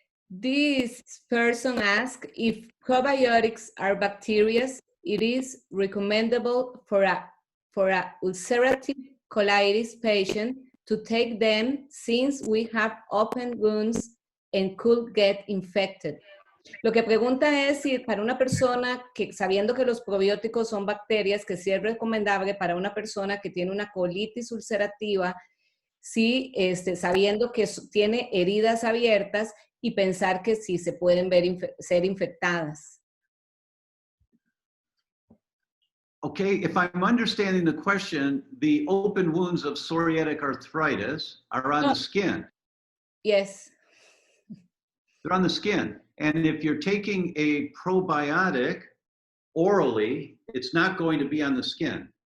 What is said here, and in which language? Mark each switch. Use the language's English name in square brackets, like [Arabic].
[English] This person asks if probiotics are bacteria, it is recommendable for a ulcerative colitis patient to take them since we have open wounds and could get infected. [Spanish] Lo que pregunta es si para una persona que, sabiendo que los probióticos son bacterias, que sí es recomendable para una persona que tiene una colitis ulcerativa, sí, sabiendo que tiene heridas abiertas y pensar que sí se pueden ser infectadas. [English] Okay, if I'm understanding the question, the open wounds of psoriatic arthritis are on the skin. Yes. They're on the skin. And if you're taking a probiotic orally, it's not going to be on the skin.